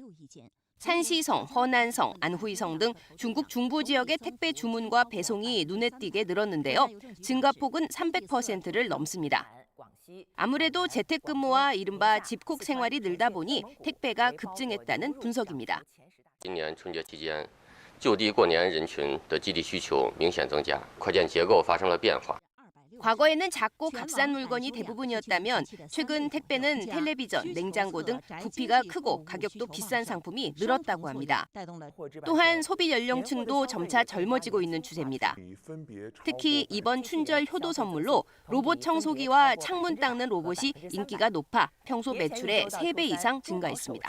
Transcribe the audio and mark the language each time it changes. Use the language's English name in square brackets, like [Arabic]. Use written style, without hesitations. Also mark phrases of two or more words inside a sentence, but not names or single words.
[Korean] 산시성, 허난성, 안후이성 등 중국 중부 지역의 택배 주문과 배송이 눈에 띄게 늘었는데요. 증가폭은 300%를 넘습니다. 아무래도 재택근무와 이른바 집콕 생활이 늘다 보니 택배가 급증했다는 분석입니다. [Chinese] 今年春节期间，就地过年人群的基地需求明显增加，快件结构发生了变化。 [Korean] 과거에는 작고 값싼 물건이 대부분이었다면 최근 택배는 텔레비전, 냉장고 등 부피가 크고 가격도 비싼 상품이 늘었다고 합니다. 또한 소비 연령층도 점차 젊어지고 있는 추세입니다. 특히 이번 춘절 효도 선물로 로봇 청소기와 창문 닦는 로봇이 인기가 높아 평소 매출의 3배 이상 증가했습니다.